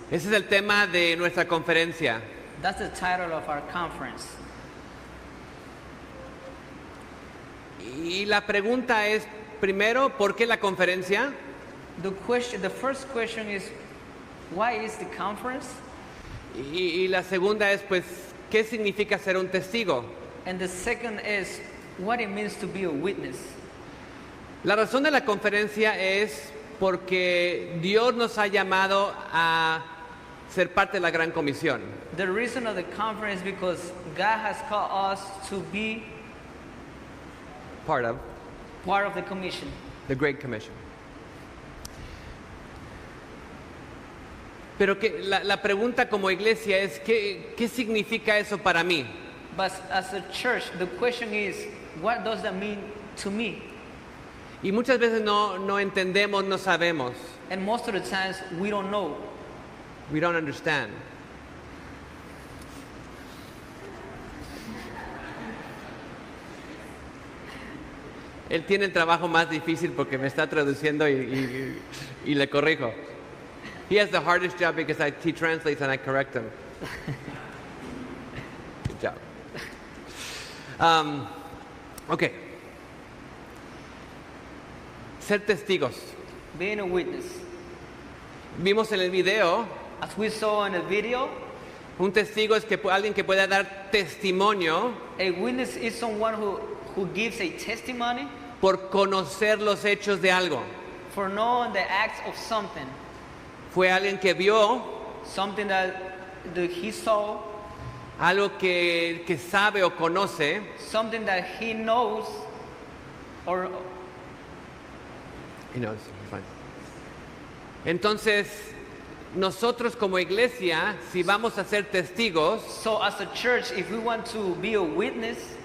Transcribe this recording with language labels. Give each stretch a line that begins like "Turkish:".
Spanish: Ese es el tema de nuestra conferencia.
English: That's the title of our conference.
Spanish: Y la pregunta es, primero, ¿por qué la conferencia?
English: The first question is, why is the conference?
Spanish: Y la segunda es, pues, ¿qué significa ser un testigo?
English: And the second is, what it means to be a witness.
Spanish: La razón de la conferencia es porque Dios nos ha llamado a ser parte de la Gran Comisión.
English: The reason of the conference is because God has called us to be Part of the commission. the Great Commission.
Spanish: Pero la pregunta como iglesia es, ¿qué significa eso para mí?
English: But as a church, the question is, what does that mean to me?
Spanish: Y muchas veces no entendemos, no sabemos.
English: And most of the times, we don't know. We don't understand.
Spanish: Él tiene el trabajo más difícil porque me está traduciendo y le corrijo.
English: He has the hardest job because he translates and I correct him. Good job. Okay.
Spanish: Ser testigos.
English: Being a witness.
Spanish: Vimos en el video,
English: As we saw in the video,
Spanish: un testigo es alguien que pueda dar testimonio
English: a witness is someone who gives a testimony
Spanish: por conocer los hechos de algo.
English: for knowing the acts of something.
Spanish: Fue alguien que vio
English: Something that he saw,
Spanish: algo que sabe o conoce,
English: something that he knows, or
Spanish: y no,
English: it's fine.
Spanish: Entonces, nosotros como iglesia, si vamos a ser testigos,
English: so as a church, if we want to be a witness,